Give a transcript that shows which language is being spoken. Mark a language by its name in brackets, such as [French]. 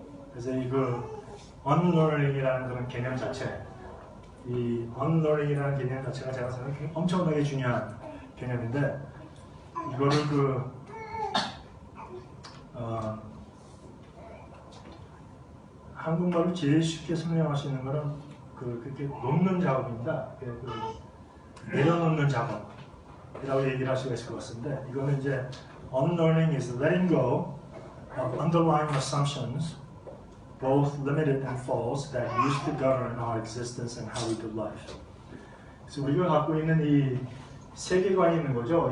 [Korean] 그래서 이그 unlearning이라는 그런 개념 자체, 이 unlearning이라는 개념 자체가 제가 생각하기에 엄청나게 중요한 개념인데 이거를 한국말로 제일 쉽게 설명할 수 있는 거는 그렇게 놓는 작업입니다. 내려놓는 작업이라고 얘기를 할 수가 있을 것 같은데 이거는 이제 [English] unlearning is letting go of underlying assumptions, both limited and false, that used to govern our existence and how we do life. [Korean] 그래서 우리가 갖고 있는 이 세계관이 있는 거죠.